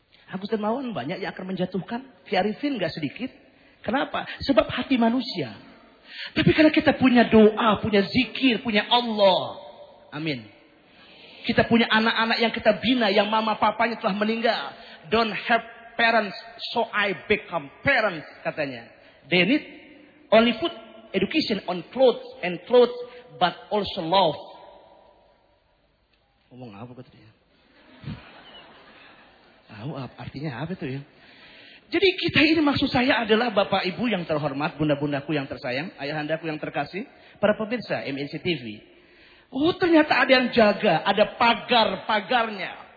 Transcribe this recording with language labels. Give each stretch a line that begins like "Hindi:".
Indonesian: Agus Dermawan banyak yang akan menjatuhkan. Kiai Arifin gak sedikit. Kenapa? Sebab hati manusia. Tapi karena kita punya doa, punya zikir, punya Allah. Amin. Kita punya anak-anak yang kita bina, yang mama papanya telah meninggal.
English: Don't have parents, so I become parents,
Indonesian: katanya.
English: They need only food, education on clothes and clothes, but also love.
Indonesian: Ngomong apa gue tadi? Tahu apa artinya apa itu ya? Jadi kita ini maksud saya adalah bapak ibu yang terhormat, bunda-bundaku yang tersayang, ayahandaku yang terkasih, para pemirsa MNC TV. Oh ternyata ada yang jaga, ada pagar-pagarnya.